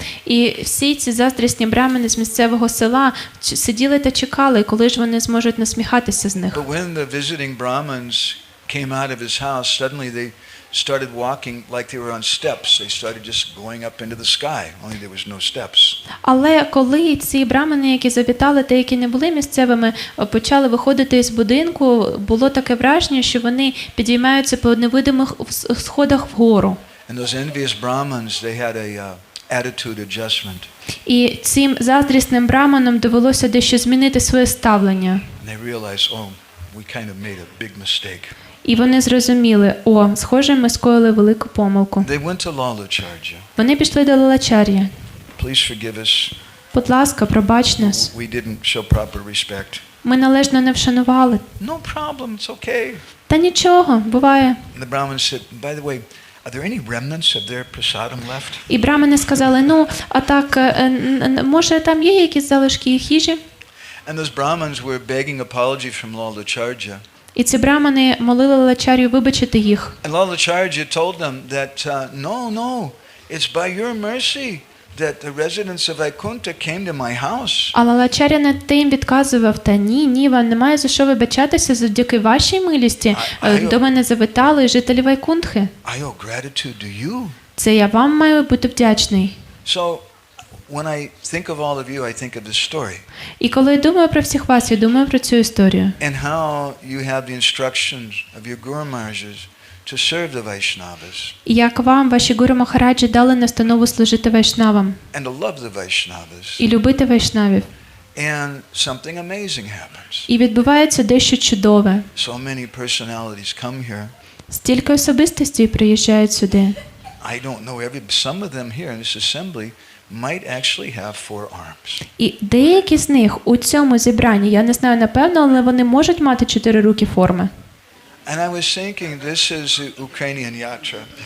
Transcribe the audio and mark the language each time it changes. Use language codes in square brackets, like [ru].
[uk] І всі ці заздрісні брамани з місцевого села сиділи та чекали, коли ж вони зможуть насміхатися з них. [en] But when the visiting Brahmins came out of his house, suddenly they started walking like they were on steps. They started just going up into the sky, only there was no steps. [uk] Але коли ці брамани, які завітали та які не були місцевими, почали виходити з будинку, було таке враження, що вони підіймаються по невидимих сходах вгору. [en] And those envious Brahmins, they had a attitude adjustment. [uk] І цим заздрісним браманам довелося дещо змінити своє ставлення. [en] And they realized, oh, we kind of made a big mistake. [uk] І вони зрозуміли: о, схоже, ми скоїли велику помилку. [en] They went to Lalacharya. [uk] Вони пішли до Лалачар'ї. [en] Please forgive us. [uk] Будь ласка, пробач нас. [en] We didn't show proper respect. [uk] Ми належно не вшанували. [en] No problem, it's okay. [uk] Та нічого, буває. [en] And the Brahmins said, by the way, are there any remnants of their prasadam left? [uk] І брамани сказали: ну, а так, може там є якісь залишки їх їжі? [en] And those Brahmins were begging apology from Lalacharya. [uk] І ці брамани молили Лалачар'ю вибачити їх. [en] And Lalacharya told them that, no, it's by your mercy that the residents of Vaikunta came to my house. [uk] А Лалачар'я над тим відказував: та ні, вам немає за що вибачатися, завдяки вашій милості до мене завітали жителі Вайкунтхи. [en] I owe gratitude to you. [uk] Це я вам маю бути вдячний. [en] So when I think of all of you, I think of this story. [uk] І коли я думаю про всіх вас, я думаю про цю історію. [en] And how you have the instructions of your Guru Maharajas to serve the Vaishnavas. [uk] І як вам ваші Гуру Махараджі дали настанову служити вайшнавам. [en] And to love the Vaishnavas. [uk] І любити вайшнавів. [en] And something amazing happens. [uk] І відбувається дещо чудове. [en] So many personalities come here. [uk] Стільки особистостей приїжджають сюди. [en] I don't know some of them here in this assembly might actually have four arms. [uk] І деякі з них у цьому зібранні, я не знаю напевно, але вони можуть мати чотирирукі форми. [en] And I was thinking this is Ukrainian yatra.